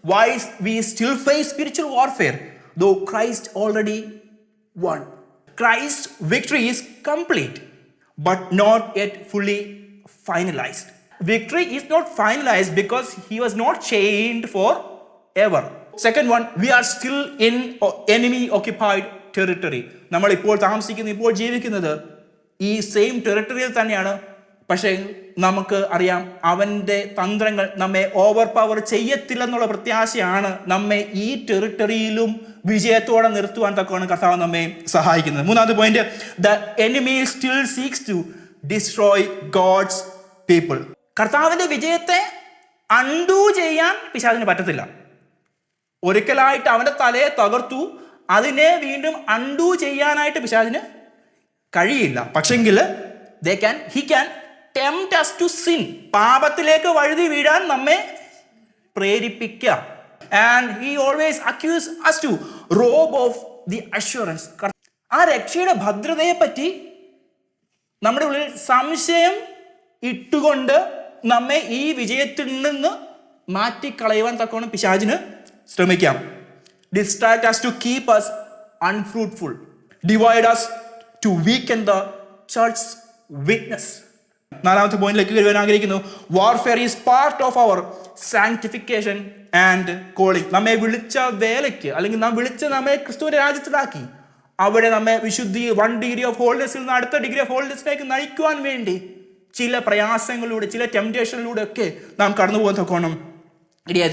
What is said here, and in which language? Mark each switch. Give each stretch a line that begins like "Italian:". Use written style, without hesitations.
English: Why we still face spiritual warfare? Though Christ already won. Christ's victory is complete, but not yet fully finalized. Victory is not finalized because he was not chained forever. Second one, we are still in enemy occupied territory.
Malayalam: നമ്മൾ ഇപ്പോൾ താമസിക്കുന്നത്, ഇപ്പോൾ ജീവിക്കുന്നത് ഈ same ടെറിട്ടറിയിൽ തന്നെയാണ്. പക്ഷേ നമുക്ക് അറിയാം അവൻ്റെ തന്ത്രങ്ങൾ നമ്മെ ഓവർ പവർ ചെയ്യത്തില്ലെന്നുള്ള പ്രത്യാശയാണ് നമ്മെ ഈ ടെറിട്ടറിയിലും വിജയത്തോടെ നിർത്തുവാൻ തക്കവണ്ണം കർത്താവ് നമ്മെ സഹായിക്കുന്നത്. മൂന്നാമത്തെ point,
English: The enemy still seeks to destroy God's people.
Malayalam: കർത്താവിൻ്റെ വിജയത്തെ അൺഡു ചെയ്യാൻ പിശാചിന് പറ്റത്തില്ല. ഒരിക്കലായിട്ട് അവൻ്റെ തലയെ തകർത്തു, അതിനെ വീണ്ടും അൺഡു ചെയ്യാനായിട്ട് പിശാചിന് കഴിയില്ല. പക്ഷെങ്കിൽ
English: he can tempt us to sin.
Malayalam: പാപത്തിലേക്ക് വഴുതി വീഴാൻ നമ്മെ പ്രേരിപ്പിക്കാം.
English: And he always accuses us to rob of the assurance.
Malayalam: ആ രക്ഷയുടെ ഭദ്രതയെ പറ്റി നമ്മുടെ ഉള്ളിൽ സംശയം ഇട്ടുകൊണ്ട് നമ്മെ ഈ വിജയത്തിൽ നിന്ന് മാറ്റിക്കളയുവാൻ തക്കവണ്ണം പിശാചിന് ശ്രമിക്കാം.
English: Distract us to keep us unfruitful. Divide us to weaken the church's witness.
Malayalam: നാലാമത്തെ പോയിന്റിലേക്ക് വരുവാൻ ആഗ്രഹിക്കുന്നു.
English: Warfare is part of our sanctification and calling.
Malayalam: നമ്മെ വിളിച്ച വേലയ്ക്ക്, അല്ലെങ്കിൽ നമ്മെ ക്രിസ്തുവിന്റെ രാജ്യത്തിലാക്കി അവിടെ നമ്മെ വിശുദ്ധി 1 ഡിഗ്രി ഓഫ് ഹോളിനെസ്സിൽ നിന്ന് അടുത്ത ഡിഗ്രി ഓഫ് ഹോളിനെസ്സിലേക്ക് നയിക്കുവാൻ വേണ്ടി ചില പ്രയാസങ്ങളിലൂടെ, ചില ടെംപ്റ്റേഷനിലൂടെ ഒക്കെ നാം കടന്നു പോകാൻ തക്കോണം ഇടയായി.